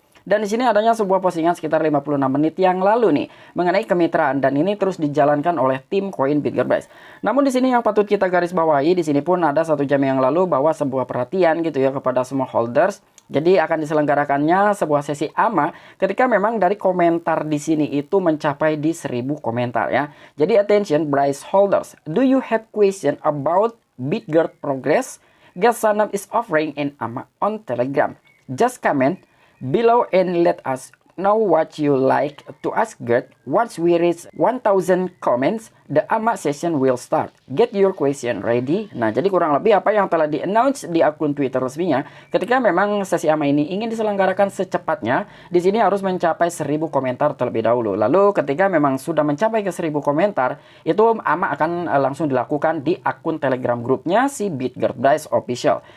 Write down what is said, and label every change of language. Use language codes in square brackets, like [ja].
[id] Dan di sini adanya sebuah postingan sekitar 56 menit yang lalu nih mengenai kemitraan, dan ini terus dijalankan oleh tim koin Bitgert Bryce. Namun di sini yang patut kita garis bawahi, di sini pun ada 1 jam yang lalu bahwa sebuah perhatian gitu ya kepada semua holders. Jadi akan diselenggarakannya sebuah sesi AMA ketika memang dari komentar di sini itu mencapai di 1000 komentar ya. Jadi [en] attention Bryce holders, do you have question about Bitgert progress? Gert Sanem is offering an AMA on Telegram. Just comment below and let us know what you like to ask Gert. Once we reach 1000 comments, the AMA session will start. Get your question ready. [id] Nah, jadi kurang lebih apa yang telah di-announce di akun Twitter resminya, ketika memang sesi AMA ini ingin diselenggarakan secepatnya, di sini harus mencapai 1000 komentar terlebih dahulu. Lalu ketika memang sudah mencapai ke 1000 komentar, itu AMA akan langsung dilakukan di akun Telegram grupnya si Bitgert Bryce Official.